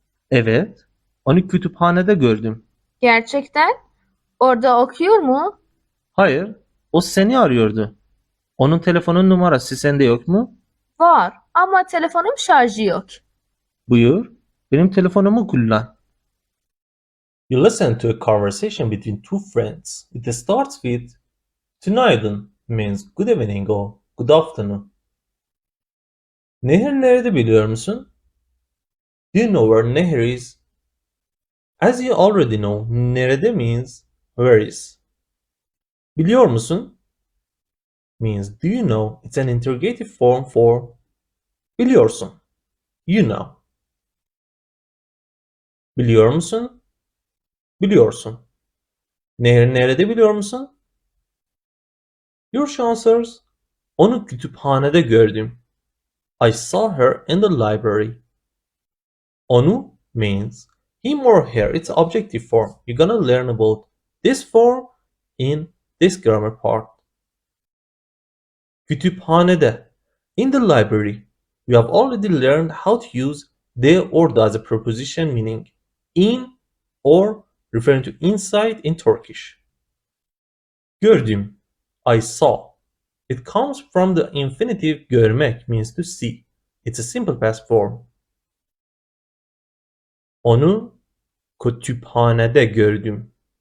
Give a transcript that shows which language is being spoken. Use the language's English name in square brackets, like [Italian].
[Turkish] Evet. Onu kütüphanede gördüm. Gerçekten? Orada okuyor mu? Hayır. O seni arıyordu. Onun telefonun numarası sende yok mu? Var ama telefonum şarjı yok. Buyur. Benim telefonumu kullan. [English] You listen to a conversation between two friends. It starts with Tünaydın means good evening or good afternoon. [Turkish] Nehir nerede biliyor musun? [English] Do you know where Nehir is? As you already know, nerede means where is. [Turkish] Biliyor musun? [English] Means do you know? It's an interrogative form for biliyorsun. You know. [Turkish] Biliyor musun? Biliyorsun. Nehir nerede biliyor musun? [English] Your answers. [Turkish] Onu kütüphanede gördüm. [English] I saw her in the library. Onu means him or her. It's objective form. You're gonna learn about this form in this grammar part. Kütüphanede. In the library. You have already learned how to use the or the as a preposition meaning in or referring to inside in Turkish. Gördüm. I saw. It comes from the infinitive görmek means to see. It's a simple past form. [Turkish] Onu kütüphanede gördüm.